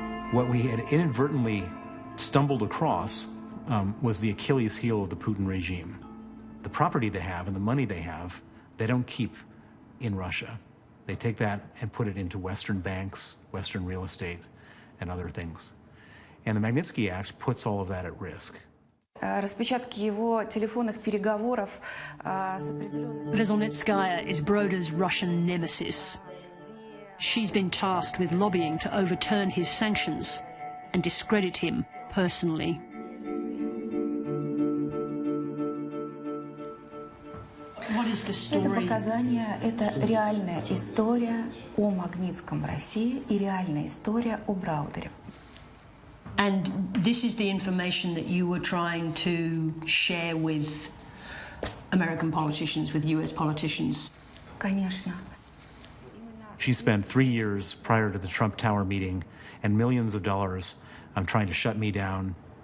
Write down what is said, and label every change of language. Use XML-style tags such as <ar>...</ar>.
<en>What we had inadvertently stumbled across was the Achilles heel of the Putin regime. The property they have and the money they have, they don't keep in Russia. They take that and put it into Western banks, Western real estate, and other things. And the Magnitsky Act puts all of that at risk.</en> <ru>Распечатки его телефонных переговоров с определенными...</ru> <en>Veselnitskaya is Broder's Russian nemesis. She's been tasked with lobbying to overturn his sanctions and discredit him personally. What is the story?</en> <ru>Это показания, это реальная история о Магнитском в России и реальная история о Браудере.</ru> <en>And this is the information that you were trying to share with American politicians, with US politicians?</en> <ru>Конечно.</ru> <en>She spent 3 years prior to the Trump Tower meeting and millions of dollars trying to shut me down.</en>